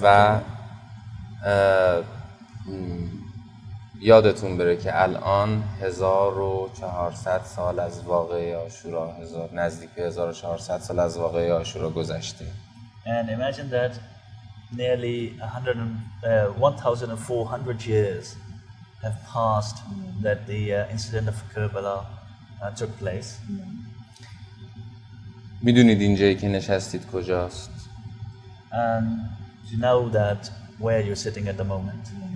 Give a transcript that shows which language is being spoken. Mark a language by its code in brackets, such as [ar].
[fa] و یادتون بره که الان 1400 سال از واقعه عاشورا، نزدیک به 1400 سال از واقعه عاشورا گذشته. [en] And imagine that nearly 1400 years have passed that the incident of Karbala took place. [fa] میدونید اینجایی که نشستید کجاست؟ [en] And you know that where you're sitting at the moment.